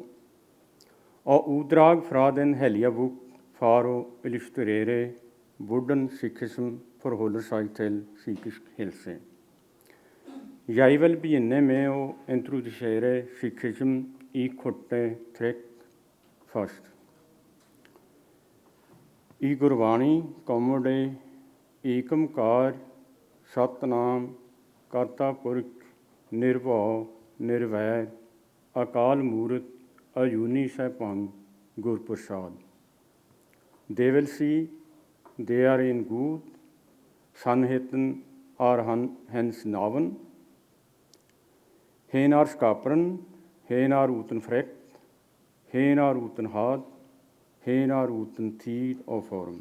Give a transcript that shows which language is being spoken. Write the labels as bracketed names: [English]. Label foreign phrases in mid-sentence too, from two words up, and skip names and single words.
[Norwegian] Og utdrag fra den hellige bok for å illustrere hvordan sikhism forholder seg til psykisk helse. Jeg vil begynne med å introdusere sikhism i korte trekk først. I Gurbani kommer det Ekamkar, [Punjabi] ਸਤਿਨਾਮੁ ਕਰਤਾ ਪੁਰਖੁ ਨਿਰਭਉ ਨਿਰਵੈਰੁ ਅਕਾਲ ਮੂਰਤਿ ਅਜੂਨੀ ਸੈਭੰ ਗੁਰ ਪ੍ਰਸਾਦਿ. [Norwegian] Det vil si, det er en Gud, sannheten er hans navn. Han er skaperen, han er uten frykt, han er uten hat, han er uten tid og form.